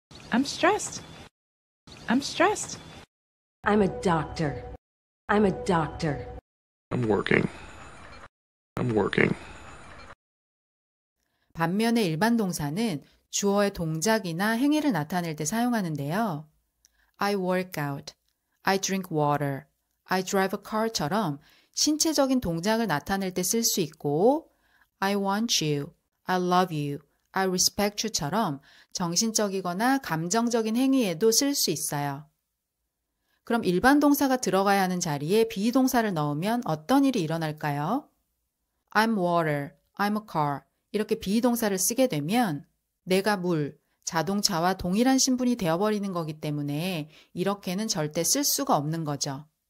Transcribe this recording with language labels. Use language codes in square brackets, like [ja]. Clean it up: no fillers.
[en] I'm stressed. I'm stressed. I'm a doctor. I'm a doctor. I'm working. I'm working. [ko] 반면에 일반 동사는 주어의 동작이나 행위를 나타낼 때 사용하는데요. [en] I work out, I drink water, I drive a car처럼 [ko] 신체적인 동작을 나타낼 때 쓸 수 있고 [en] I want you, I love you, I respect you처럼 [ko] 정신적이거나 감정적인 행위에도 쓸 수 있어요. 그럼 일반 동사가 들어가야 하는 자리에 비동사를 넣으면 어떤 일이 일어날까요? [en] I'm water, I'm a car [ko] 이렇게 비동사를 쓰게 되면 내가 물, 자동차와 동일한 신분이 되어버리는 거기 때문에 이렇게는 절대 쓸 수가 없는 거죠.